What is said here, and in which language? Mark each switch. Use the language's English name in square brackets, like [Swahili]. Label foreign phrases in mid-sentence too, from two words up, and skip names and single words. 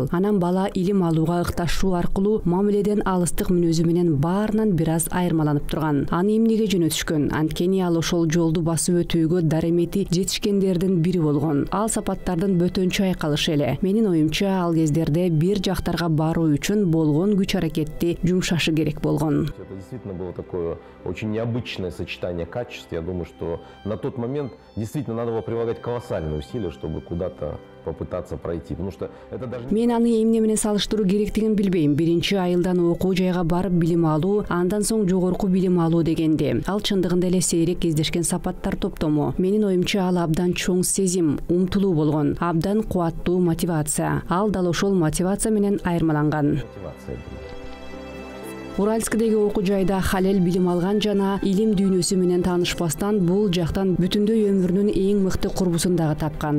[Kyrgyz] Анан бала илим алууга ыкташуу аркылуу мамиледен алыстык мүнөзү менен баарынан бир аз айырмаланып турган. Аны эмнеге жөнөтүшкөн? Анткени ал ошол жолду басып өтүүгө даремети жетишкендердин бири болгон. Ал сапаттардын бөтөнчү айкалышы эле. Менин оюмча ал кездерде бир жактарга баруу үчүн болгон күч аракетти жумшашы керек болгон. [Russian] Это действительно было такое очень необычное сочетание качеств. Я думаю, что на тот момент действительно надо было прилагать колоссальные усилия, чтобы куда-то попытаться пройти. Потому что это даже... [Kyrgyz] Мен аны эмне менен салыштыруу керектигин билбейм. Биринчи айылдан окуу жайга барып билим алуу, андан соң жогорку билим алуу дегенде. Ал чындыгында эле сейрек кездешкен сапаттар топтому. Менин оюмча ал абдан чоң сезим, умтулуу болгон, абдан кубаттуу мотивация. Ал дал ошол мотивация менен айырмаланган. Уральскдеги окуу жайда Халел билим алган жана илим дүйнөсү менен таанышпастан бул жактан бүтүндөй өмүрүнүн эң мыкты курбусундагы тапкан.